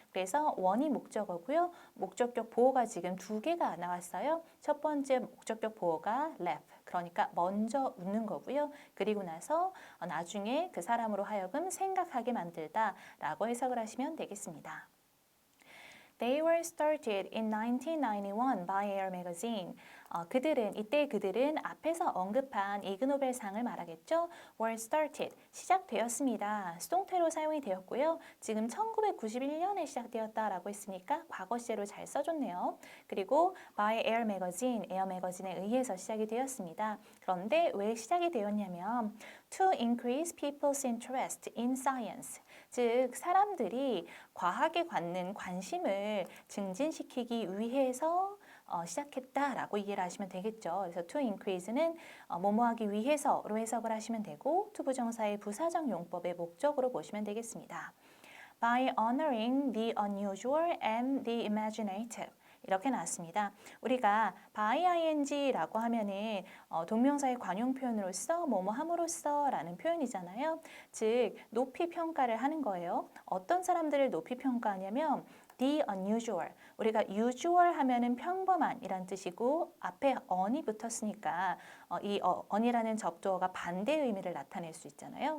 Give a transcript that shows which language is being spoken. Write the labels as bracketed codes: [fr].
[ko] 그래서 원이 목적어고요. 목적격 보어가 지금 두 개가 나왔어요. 첫 번째 목적격 보어가 laugh, 그러니까 먼저 웃는 거고요. 그리고 나서 나중에 그 사람으로 하여금 생각하게 만들다라고 해석을 하시면 되겠습니다. [en] They were started in 1991 by Air Magazine. [ko] 이때 그들은 앞에서 언급한 이그노벨상을 말하겠죠. [en] were started, [ko] 시작되었습니다. 수동태로 사용이 되었고요. 지금 1991년에 시작되었다라고 했으니까 과거 시제로 잘 써줬네요. 그리고 by Air Magazine, 에어 매거진에 의해서 시작이 되었습니다. 그런데 왜 시작이 되었냐면 [en] to increase people's interest in science, [ko] 즉 사람들이 과학에 갖는 관심을 증진시키기 위해서 시작했다라고 이해를 하시면 되겠죠. 그래서 to increase는 뭐뭐하기 위해서로 해석을 하시면 되고 투부정사의 부사적 용법의 목적으로 보시면 되겠습니다. [en] By honoring the unusual and the imaginative. [ko] 이렇게 나왔습니다. 우리가 by ing라고 하면은 동명사의 관용 표현으로서 뭐뭐 함으로써 라는 표현이잖아요. 즉 높이 평가를 하는 거예요. 어떤 사람들을 높이 평가하냐면 [en] the unusual. [ko] 우리가 usual 하면은 평범한 이란 뜻이고 앞에 on이 붙었으니까 이 on이라는 접두어가 반대 의미를 나타낼 수 있잖아요.